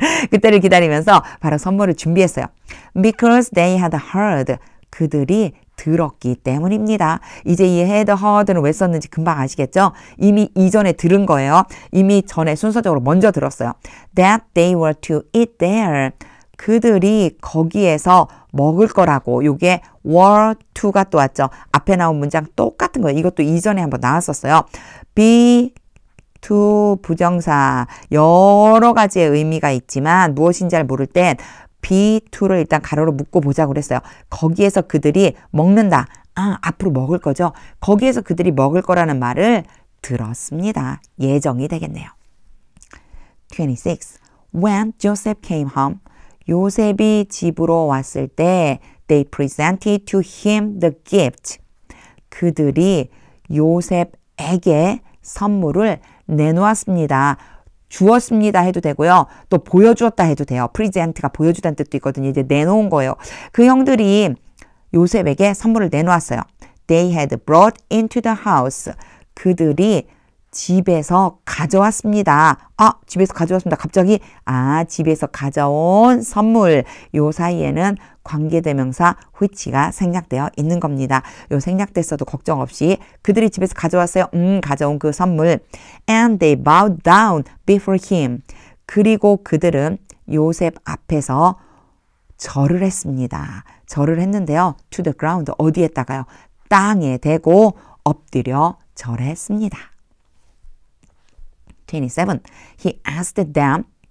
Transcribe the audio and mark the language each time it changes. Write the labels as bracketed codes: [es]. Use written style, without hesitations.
[ko] 그때를 기다리면서 바로 선물을 준비했어요. [en] Because they had heard. [ko] 그들이 들었기 때문입니다. 이제 이 had heard는 왜 썼는지 금방 아시겠죠? 이미 이전에 들은 거예요. 이미 전에 순서적으로 먼저 들었어요. [en] That they were to eat there. [ko] 그들이 거기에서 먹을 거라고. 요게 were to가 또 왔죠. 앞에 나온 문장 똑같은 거예요. 이것도 이전에 한번 나왔었어요. be to 부정사 여러 가지의 의미가 있지만 무엇인지 잘 모를 땐 be to를 일단 가로로 묶고 보자고 그랬어요. 거기에서 그들이 먹는다. 앞으로 먹을 거죠. 거기에서 그들이 먹을 거라는 말을 들었습니다. 예정이 되겠네요. 26. [en] When Joseph came home, [ko] 요셉이 집으로 왔을 때 [en] they presented to him the gift. [ko] 그들이 요셉에게 선물을 내놓았습니다. 주었습니다 해도 되고요. 또 보여주었다 해도 돼요. present가 보여주다는 뜻도 있거든요. 이제 내놓은 거예요. 그 형들이 요셉에게 선물을 내놓았어요. [en] They had brought into the house. [ko] 그들이 집에서 가져왔습니다. 집에서 가져왔습니다. 갑자기 집에서 가져온 선물. 요 사이에는 관계대명사 which가 생략되어 있는 겁니다. 요 생략됐어도 걱정 없이 그들이 집에서 가져왔어요. 가져온 그 선물. [en] And they bowed down before him. [ko] 그리고 그들은 요셉 앞에서 절을 했습니다. 절을 했는데요. [en] To the ground. [ko] 어디에다가요? 땅에 대고 엎드려 절했습니다. [en] 27. He asked them.